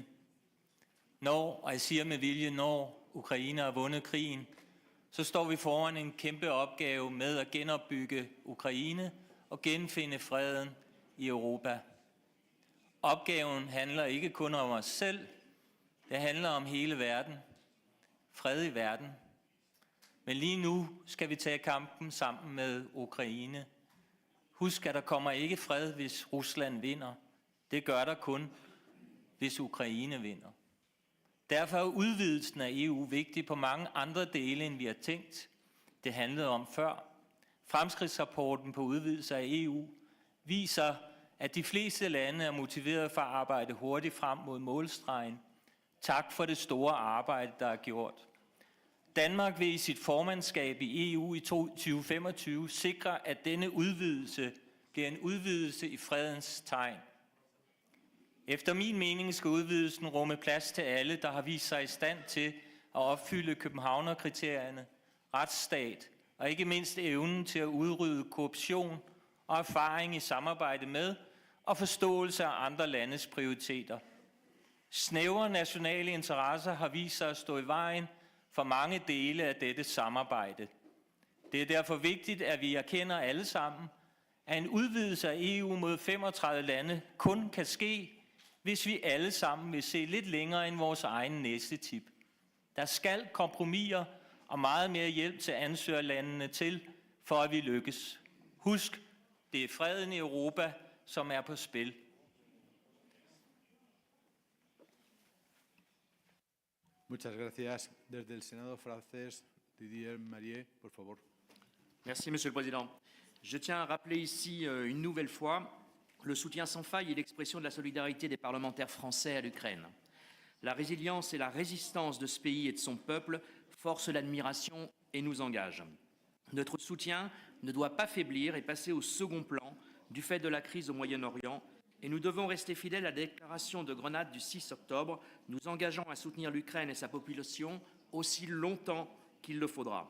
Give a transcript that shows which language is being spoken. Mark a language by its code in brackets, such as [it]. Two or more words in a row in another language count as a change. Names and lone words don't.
[da] Og jeg siger med vilje, når Ukraine har vundet krigen, så står vi foran en kæmpe opgave med at genopbygge Ukraine og genfinde freden i Europa. Opgaven handler ikke kun om os selv, det handler om hele verden. Fred i verden. Men lige nu skal vi tage kampen sammen med Ukraine. Husk, at der kommer ikke fred, hvis Rusland vinder. Det gør der kun, hvis Ukraine vinder. Derfor er udvidelsen af EU vigtig på mange andre dele, end vi har tænkt. Det handlede om før. Fremskridtsrapporten på udvidelse af EU viser, at de fleste lande er motiveret for at arbejde hurtigt frem mod målstregen. Tak for det store arbejde, der er gjort. Danmark vil i sit formandskab i EU i 2025 sikre, at denne udvidelse bliver en udvidelse i fredens tegn. Efter min mening skal udvidelsen rumme plads til alle, der har vist sig i stand til at opfylde Københavnerkriterierne, retsstat og ikke mindst evnen til at udrydde korruption og erfaring i samarbejde med og forståelse af andre landes prioriteter. Snævre nationale interesser har vist sig at stå i vejen for mange dele af dette samarbejde. Det er derfor vigtigt, at vi erkender alle sammen, at en udvidelse af EU mod 35 lande kun kan ske, hvis vi alle sammen vil se lidt længere end vores egen næstetip. Der skal kompromiser og meget mere hjælp til ansøgerlandene til, for at vi lykkes. Husk, det er freden i Europa, som er på spil. [es] Muchas gracias. Desde el Senado francés, Didier Marier, por favor. [fr] Merci, Monsieur le Président. Je tiens à rappeler ici une nouvelle fois le soutien sans faille et l'expression de la solidarité des parlementaires français à l'Ukraine. La résilience et la résistance de ce pays et de son peuple forcent l'admiration et nous engagent. Notre soutien ne doit pas faiblir et passer au second plan du fait de la crise au Moyen-Orient, et nous devons rester fidèles à la déclaration de Grenade du 6 octobre, nous engageant à soutenir l'Ukraine et sa population aussi longtemps qu'il le faudra.